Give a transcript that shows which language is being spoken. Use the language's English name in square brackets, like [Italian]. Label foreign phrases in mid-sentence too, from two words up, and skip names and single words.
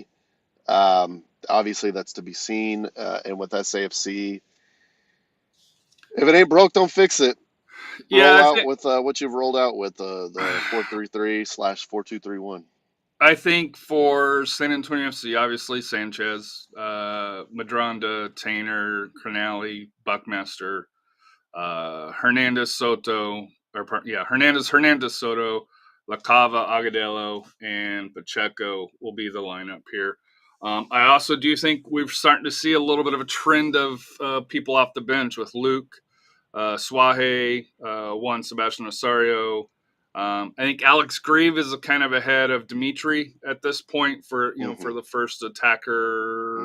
[English] Obviously, that's to be seen. And with SAFC, if it ain't broke, don't fix it. Yeah, Roll out with what you've rolled out with the 4-3-3/4-2-3-1. I think for SanAntonio FC, obviously Sanchez, Madronda, Tainer, Cronali, Buckmaster, Hernandez, Soto, Hernandez, Soto, Lacava, Agudelo, and Pacheco will be the lineup here. I also do think we're starting to see a little bit of a trend of people off the bench with Luke, Suaje, Juan Sebastian Osorio. I think Alex Grieve is kind of ahead of Dimitri at this point for for the first attacker.